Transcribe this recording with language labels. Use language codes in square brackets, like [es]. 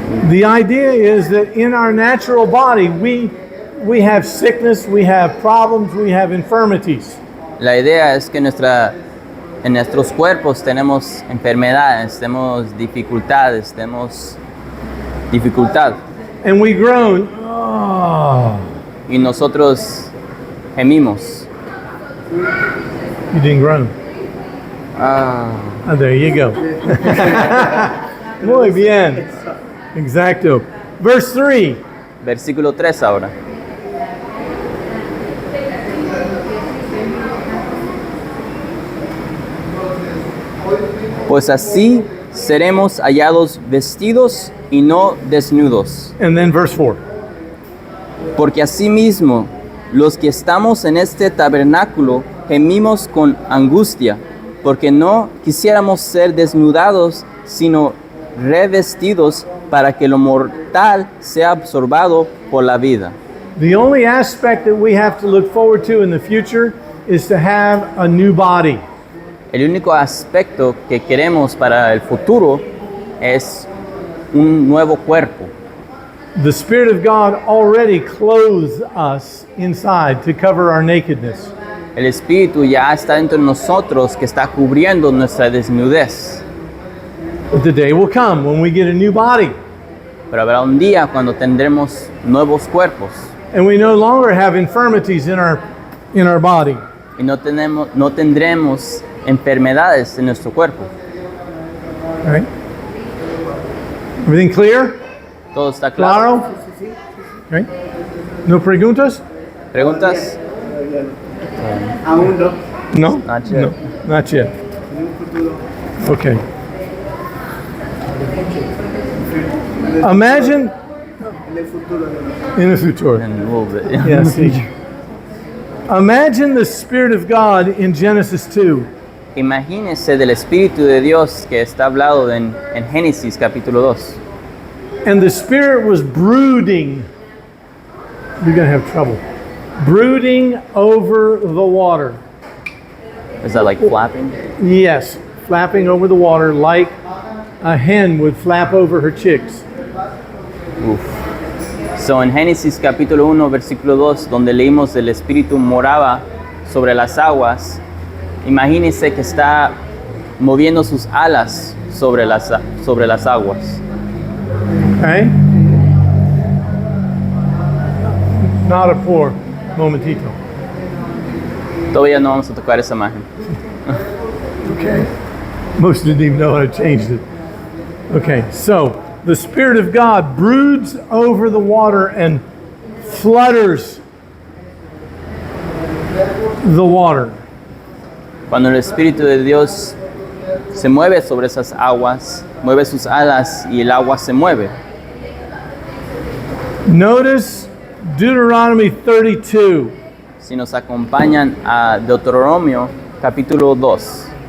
[en] The idea is that in our natural body, we have sickness, we have problems, we have infirmities. [es] La idea es que en nuestros cuerpos tenemos enfermedades, tenemos dificultades, tenemos dificultad. [en] And we groan, oh, [es] Y nosotros gemimos. [en] you didn't groan. Ah, Oh, there you go. [es] Muy bien. Exacto. [en] Verse 3. [es] versículo 3 ahora. Pues así seremos hallados vestidos y no desnudos. [en] And then verse 4. [es] Porque asimismo, los que estamos en este tabernáculo gemimos con angustia, porque no quisiéramos ser desnudados, sino revestidos para que lo mortal sea absorbado por la vida. [en] The only aspect that we have to look forward to in the future is to have a new body. [es] El único aspecto que queremos para el futuro es un nuevo cuerpo. [en] The Spirit of God already clothes us inside to cover our nakedness. [es] El Espíritu ya está dentro de nosotros que está cubriendo nuestra desnudez. [en] But the day will come when we get a new body [es] Pero habrá un día cuando tendremos nuevos cuerpos [en] and we no longer have infirmities in our body. [es] y no tendremos enfermedades en nuestro cuerpo. [en] All right? Everything clear? [es] ¿Todo está claro? Claro? Okay. No preguntas? ¿Preguntas? Aún no. No? [en] Not yet. No, not yet. [es] En un futuro. [en] Okay. Imagine [es] En el futuro de nosotros. [en] in the future. In a little bit. Yes. see. Imagine the Spirit of God in Genesis 2. [es] Imagínese del Espíritu de Dios que está hablado en Génesis capítulo 2. [en] And the Spirit was brooding. You're going to have trouble. Brooding over the water. Is that like flapping? Yes, flapping over the water like a hen would flap over her chicks. Uf. [es] So, en Génesis capítulo 1, versículo 2, donde leímos el Espíritu moraba sobre las aguas, imagínense que está moviendo sus alas sobre las aguas. [en] Okay? Not a poor momentito. [es] Todavía no vamos a tocar esa imagen. [en] Okay. Most didn't even know I changed it. Okay, so the Spirit of God broods over the water and flutters the water. [es] Cuando el Espíritu de Dios se mueve sobre esas aguas, mueve sus alas y el agua se mueve. [en] Notice Deuteronomy 32. [es] Si nos acompañan a Deuteronomio capítulo 2.